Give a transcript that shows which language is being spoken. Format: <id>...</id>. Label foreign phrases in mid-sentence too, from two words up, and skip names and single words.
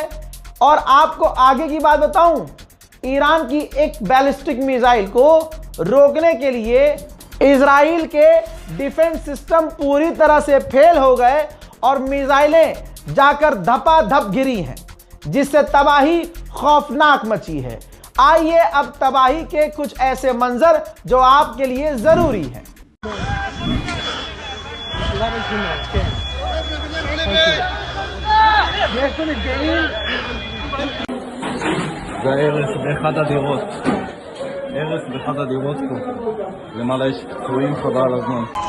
<hi>और आपको आगे की बात बताऊं, ईरान की एक बैलिस्टिक मिसाइल को रोकने के लिए इजराइल के</hi> <en>defense system</en> <hi>पूरी तरह से फेल हो गए और मिसाइलें जाकर धपाधप गिरी हैं, जिससे तबाही खौफनाक मची है। आइए अब तबाही के कुछ ऐसे मंजर जो आपके लिए जरूरी हैं।</hi> <he>והרס באחד הדירות, הרס באחד הדירות פה, למעלה יש פצועים חבל על הזמן.</he>